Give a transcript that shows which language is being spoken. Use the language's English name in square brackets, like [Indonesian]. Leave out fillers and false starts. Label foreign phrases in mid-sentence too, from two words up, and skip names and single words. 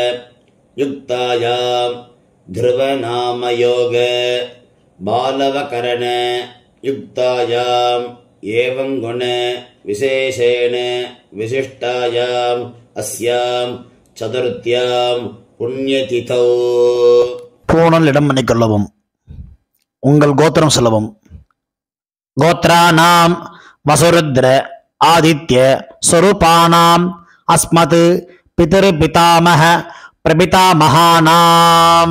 [Sanskrit] युक्तायां ध्रुवनामयोग बालवकरण युक्तायाम् एवं गुण विशेषेण विशिष्टायाम् अस्यां चतुर्थ्यां पुण्यतिथौ. [Tamil] பூணல் இடம் பண்ணிக்கொள்ளவும். உங்கள் கோத்திரம் சொல்லவும். [Sanskrit] गोत्राणां वसुरुद्र आदित्य स्वरूपाणां अस्मत् पितृ पितामह प्रपितामहानाम्.